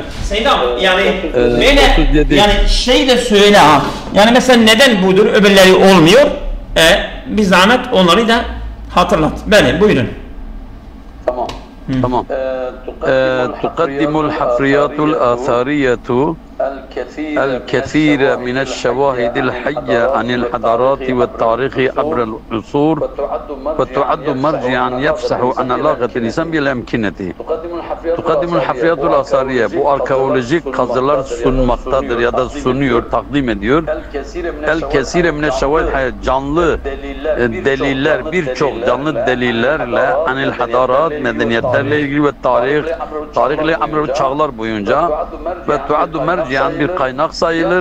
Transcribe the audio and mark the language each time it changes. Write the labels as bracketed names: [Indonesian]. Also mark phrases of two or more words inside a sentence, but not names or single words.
[Turkish] Seydam yani böyle yani şey de söyle ha. Yani mesela neden budur öbürleri olmuyor? Bir zahmet onları da hatırlat. Böyle buyurun. [Arabic] Tamam. تقدم الحفريات الأثرية الكثير من الشواهد الحية عن الحضارات والتاريخ عبر العصور وتعد مرجعا يفسح عن علاقة الإنسان بالأمكنة. تقدم الحفريات الآثارية [Turkish] bu arkeolojik kazılar sunmaktadır ya da sunuyor, takdim ediyor. [Arabic] الكثير من الشواهد [Turkish] canlı deliller, birçok canlı delillerle [Arabic] عن الحضارات [Turkish] medeniyetlerle ilgili ve tarihle amel çağlar boyunca ve [Arabic] تعد مرجعا [Turkish] bir kaynak sayılır.